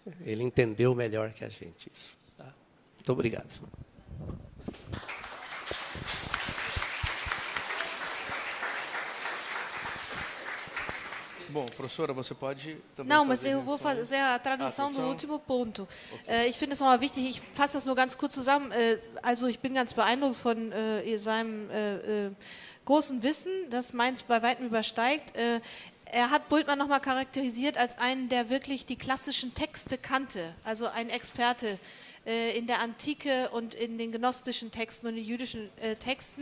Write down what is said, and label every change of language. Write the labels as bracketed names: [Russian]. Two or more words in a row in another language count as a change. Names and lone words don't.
[Portuguese] Ele entendeu melhor que a gente isso. Tá? Muito obrigado. Bom, professora, você pode também Não, mas eu vou fazer a tradução do último ponto. [German] Okay. Ich finde es nochmal wichtig, ich fasse das nur ganz kurz zusammen. Also ich bin ganz beeindruckt von seinem großen Wissen, das meins bei weitem übersteigt. Er hat Bultmann nochmal charakterisiert als einen, der wirklich die klassischen Texte kannte, also ein Experte in der Antike und in den gnostischen Texten und den jüdischen Texten.